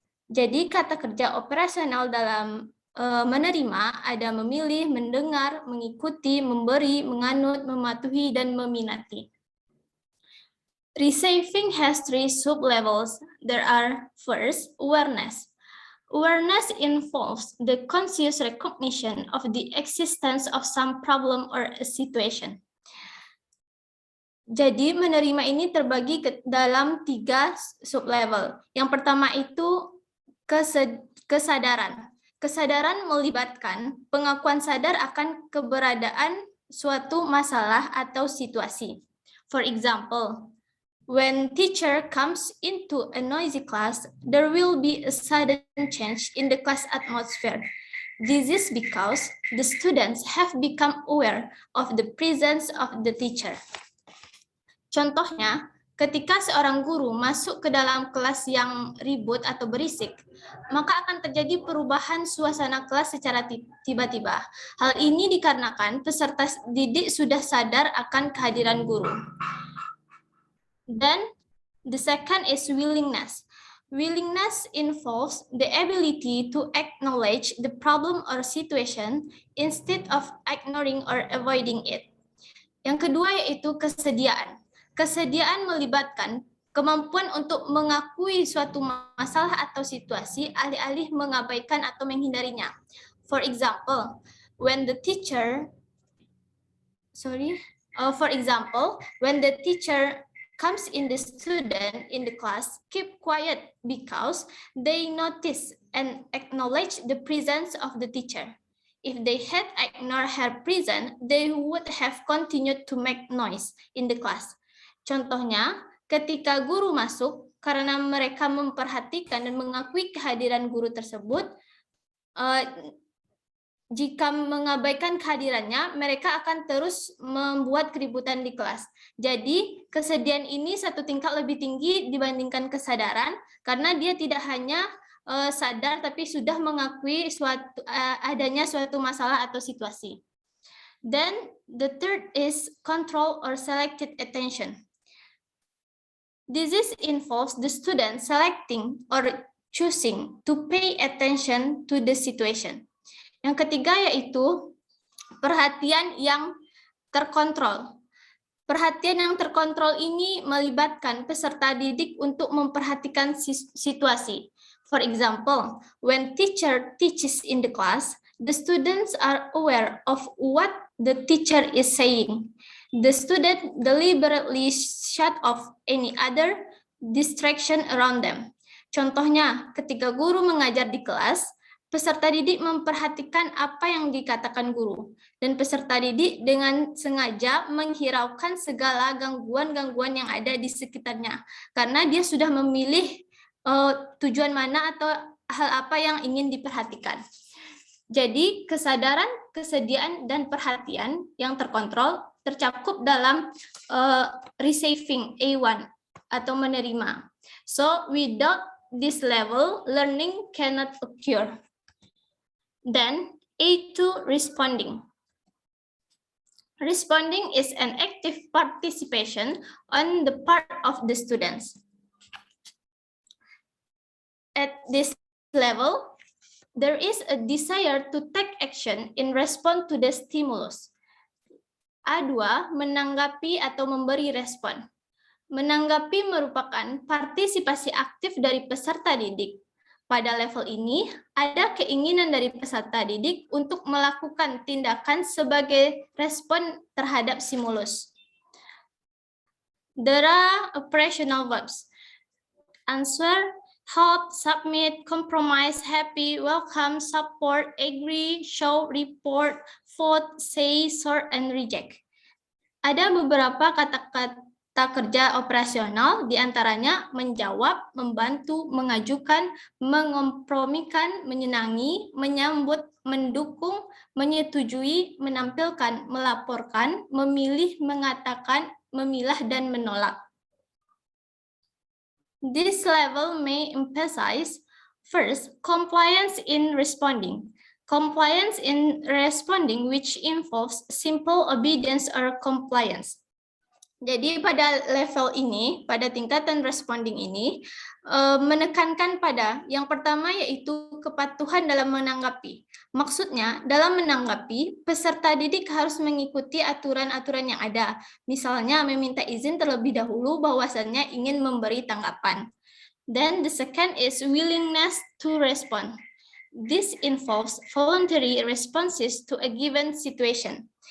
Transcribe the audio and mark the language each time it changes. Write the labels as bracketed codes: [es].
[id] Jadi kata kerja operasional dalam menerima ada memilih, mendengar, mengikuti, memberi, menganut, mematuhi, dan meminati. [en] Receiving has 3 sub-levels. There are first, awareness. Awareness involves the conscious recognition of the existence of some problem or a situation. [id] Jadi menerima ini terbagi ke dalam 3 sub-level. Yang pertama itu kesadaran. Kesadaran melibatkan pengakuan sadar akan keberadaan suatu masalah atau situasi. [en] For example, when teacher comes into a noisy class, there will be a sudden change in the class atmosphere. This is because the students have become aware of the presence of the teacher. [id] Contohnya, ketika seorang guru masuk ke dalam kelas yang ribut atau berisik, maka akan terjadi perubahan suasana kelas secara tiba-tiba. Hal ini dikarenakan peserta didik sudah sadar akan kehadiran guru. [en] Then, the second is willingness. Willingness involves the ability to acknowledge the problem or situation instead of ignoring or avoiding it. [id] Yang kedua yaitu kesediaan. Kesediaan melibatkan kemampuan untuk mengakui suatu masalah atau situasi alih-alih mengabaikan atau menghindarinya. [en] For example, when the teacher comes in the student in the class, keep quiet because they notice and acknowledge the presence of the teacher. If they had ignored her presence, they would have continued to make noise in the class. [id] Contohnya, ketika guru masuk, karena mereka memperhatikan dan mengakui kehadiran guru tersebut, jika mengabaikan kehadirannya, mereka akan terus membuat keributan di kelas. Jadi, kesediaan ini satu tingkat lebih tinggi dibandingkan kesadaran, karena dia tidak hanya sadar, tapi sudah mengakui adanya suatu masalah atau situasi. [en] Then, the third is control or selected attention. This involves the student selecting or choosing to pay attention to the situation. [id] Yang ketiga yaitu perhatian yang terkontrol. Perhatian yang terkontrol ini melibatkan peserta didik untuk memperhatikan situasi. [en] For example, when teacher teaches in the class, the students are aware of what the teacher is saying. The student deliberately shut off any other distraction around them. [id] Contohnya, ketika guru mengajar di kelas, peserta didik memperhatikan apa yang dikatakan guru, dan peserta didik dengan sengaja menghiraukan segala gangguan-gangguan yang ada di sekitarnya, karena dia sudah memilih tujuan mana atau hal apa yang ingin diperhatikan. Jadi kesadaran, kesediaan, dan perhatian yang terkontrol tercakup dalam receiving A1 atau menerima. [en] So without this level, learning cannot occur. Then A2, responding. Responding is an active participation on the part of the students. At this level, there is a desire to take action in response to the stimulus. [id] A2, menanggapi atau memberi respon. Menanggapi merupakan partisipasi aktif dari peserta didik. Pada level ini, ada keinginan dari peserta didik untuk melakukan tindakan sebagai respon terhadap stimulus. [en] There are operational verbs. Answer, help, submit, compromise, happy, welcome, support, agree, show, report, vote, say, sort, and reject. [id] Ada beberapa kata-kata kerja operasional, diantaranya menjawab, membantu, mengajukan, mengompromikan, menyenangi, menyambut, mendukung, menyetujui, menampilkan, melaporkan, memilih, mengatakan, memilah, dan menolak. [en] This level may emphasize, first, compliance in responding. Compliance in responding, which involves simple obedience or compliance. [id] Jadi pada level ini, pada tingkatan responding ini, menekankan pada yang pertama yaitu kepatuhan dalam menanggapi. Maksudnya, dalam menanggapi, peserta didik harus mengikuti aturan-aturan yang ada. Misalnya, meminta izin terlebih dahulu bahwasannya ingin memberi tanggapan. [en] Then the second is willingness to respond. This involves voluntary responses to a given situation.